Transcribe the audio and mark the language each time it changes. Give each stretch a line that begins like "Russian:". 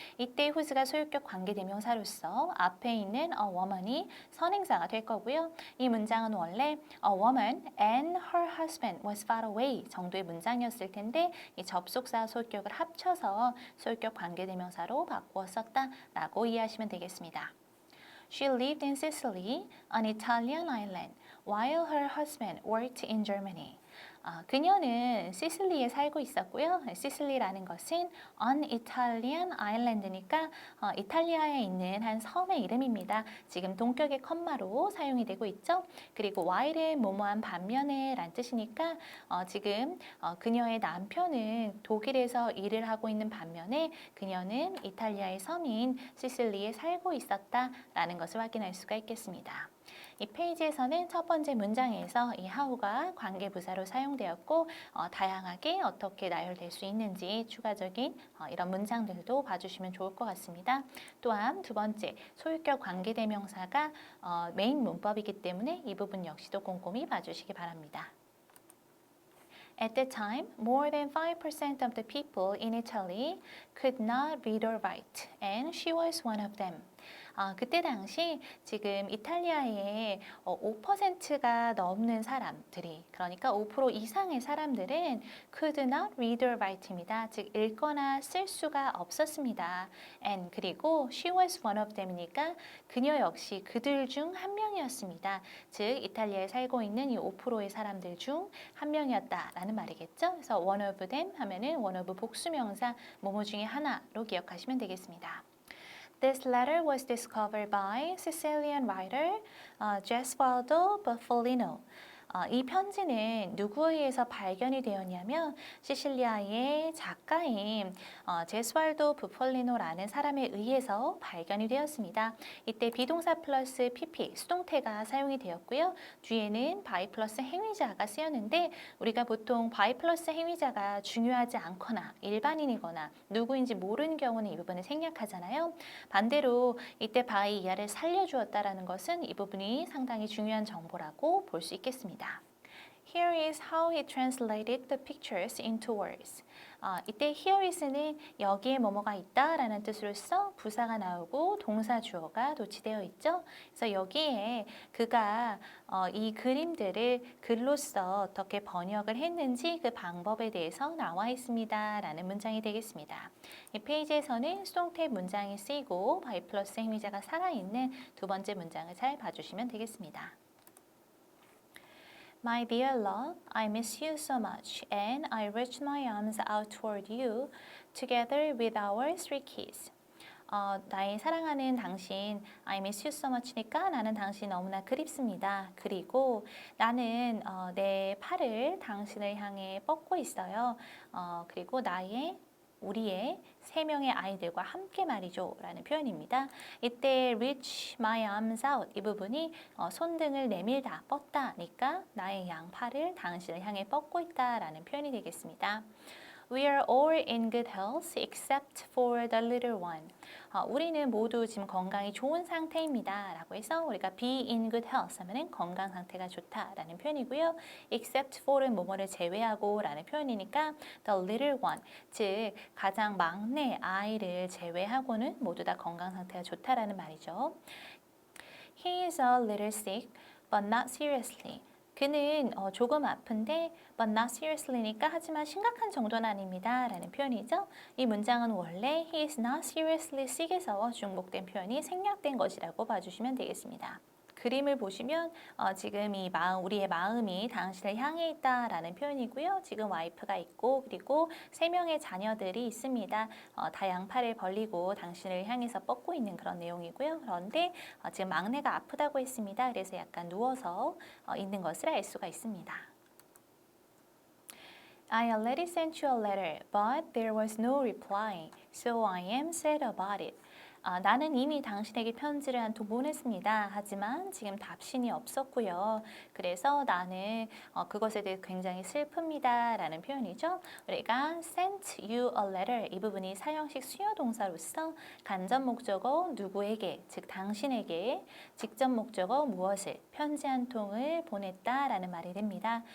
Korean: 이때 whose가 소유격 관계대명사로서 앞에 있는 a woman이 선행사가 될 거고요. 이 문장은 원래
English: a woman and her husband was far away
Korean: 정도의 문장이었을 텐데 이 접속사 소유격을 합쳐서 소유격 관계대명사로 바꾸어 썼다라고 이해하시면 되겠습니다.
English: She lived in Sicily, an Italian island, while her husband worked in Germany.
Korean: 그녀는 시실리에 살고 있었고요. 시실리라는 것은
English: an Italian island
Korean: 니까 이탈리아에 있는 한 섬의 이름입니다. 지금 동격의 컴마로 사용이 되고 있죠. 그리고 while은 뭐뭐한 반면에 란 뜻이니까 지금 그녀의 남편은 독일에서 일을 하고 있는 반면에 그녀는 이탈리아의 섬인 시실리에 살고 있었다라는 것을 확인할 수가 있겠습니다. 이 페이지에서는 첫 번째 문장에서 이 how가 관계부사로 사용되었고 다양하게 어떻게 나열될 수 있는지 추가적인 이런 문장들도 봐주시면 좋을 것 같습니다. 또한 두 번째 소유격 관계대명사가 메인 문법이기 때문에 이 부분 역시도 꼼꼼히 봐주시기 바랍니다.
English: At that time, more than 5% of the people in Italy could not read or write, and she was one of them.
Korean: 그때 당시 지금 이탈리아의 5%가 넘는 사람들이 그러니까 5% 이상의 사람들은
English: could not read or write
Korean: 입니다. 즉 읽거나 쓸 수가 없었습니다. And 그리고
English: she was one of them
Korean: 이니까 그녀 역시 그들 중 한 명이었습니다. 즉 이탈리아에 살고 있는 이 5%의 사람들 중 한 명이었다라는 말이겠죠. 그래서 one of them 하면은 one of 복수명사 뭐뭐 중에 하나로 기억하시면 되겠습니다.
English: This letter was discovered by Sicilian writer Gesualdo Bufalino.
Korean: 이 편지는 누구에 의해서 발견이 되었냐면 시실리아의 작가인 제스왈도 부폴리노라는 사람에 의해서 발견이 되었습니다. 이때 비동사 플러스 pp 수동태가 사용이 되었고요. 뒤에는 by 플러스 행위자가 쓰였는데 우리가 보통 by 플러스 행위자가 중요하지 않거나 일반인이거나 누구인지 모르는 경우는 이 부분을 생략하잖아요. 반대로 이때 by 이하를 살려주었다라는 것은 이 부분이 상당히 중요한 정보라고 볼 수 있겠습니다.
English: Here is how he translated the pictures into words.
Korean: 이때 here is는 여기에 뭐뭐가 있다라는 뜻으로서 부사가 나오고 동사 주어가 도치되어 있죠. 그래서 여기에 그가 이 그림들을 글로써 어떻게 번역을 했는지 그 방법에 대해서 나와 있습니다라는 문장이 되겠습니다. 이 페이지에서는 수동태 문장이 쓰이고 by 플러스 행위자가 살아있는 두 번째 문장을 잘 봐주시면 되겠습니다.
English: My dear love, I miss you so much, and I reach my arms out toward you, together with our three kids.
Korean: 나의 사랑하는 당신,
English: I miss you so much
Korean: 니까 나는 당신 너무나 그립습니다. 그리고 나는 내 팔을 당신을 향해 뻗고 있어요. 그리고 우리의 세 명의 아이들과 함께 말이죠 라는 표현입니다. 이때 reach my arms out 이 부분이 손등을 내밀다, 뻗다니까 나의 양팔을 당신을 향해 뻗고 있다 라는 표현이 되겠습니다.
English: We are all in good health except for the little one.
Korean: 우리는 모두 지금 건강이 좋은 상태입니다. 라고 해서 우리가 be in good health 하면은 건강 상태가 좋다라는 표현이고요. except for은 뭐뭐를 제외하고 라는 표현이니까 the little one, 즉 가장 막내 아이를 제외하고는 모두 다 건강 상태가 좋다라는 말이죠.
English: He is a little sick, but not seriously.
Korean: 그는 조금 아픈데
English: but not seriously
Korean: 니까 하지만 심각한 정도는 아닙니다 라는 표현이죠. 이 문장은 원래
English: he is not seriously sick
Korean: 에서 중복된 표현이 생략된 것이라고 봐주시면 되겠습니다. 그림을 보시면 지금 우리의 마음이 당신을 향해 있다라는 표현이고요. 지금 와이프가 있고 그리고 세 명의 자녀들이 있습니다. 다 양팔을 벌리고 당신을 향해서 뻗고 있는 그런 내용이고요. 그런데 지금 막내가 아프다고 했습니다. 그래서 약간 누워서 있는 것을 알 수가 있습니다.
English: I already sent you a letter, but there was no reply, so I am sad about it.
Korean: 나는 이미 당신에게 편지를 한 통 보냈습니다. 하지만 지금 답신이 없었고요. 그래서 나는 그것에 대해 굉장히 슬픕니다. 라는 표현이죠. 우리가 sent you a letter 이 부분이 사형식 수요 동사로서 간접 목적어 누구에게, 즉 당신에게, 직접 목적어 무엇을, 편지 한 통을 보냈다라는 말이 됩니다.